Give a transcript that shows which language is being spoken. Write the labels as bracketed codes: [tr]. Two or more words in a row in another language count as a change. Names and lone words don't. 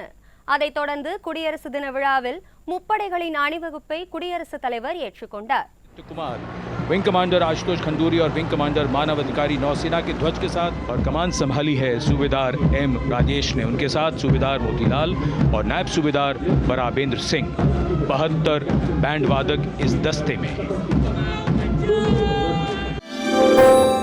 [ta] அதைத் தொடர்ந்து குடியரசு தின விழாவில் முப்படைகளின் அணிவகுப்பை குடியரசுத் தலைவர் ஏற்றுக்கொண்டார். [hi] विंग कमांडर आशुतोष खंडूरी और विंग कमांडर मानव अधिकारी नौसेना के ध्वज के साथ और कमान संभाली है सूबेदार M राजेश ने। उनके साथ सूबेदार मोतीलाल और नायब सूबेदार बराबेंद्र सिंह। 72 बैंड वादक इस दस्ते में हैं।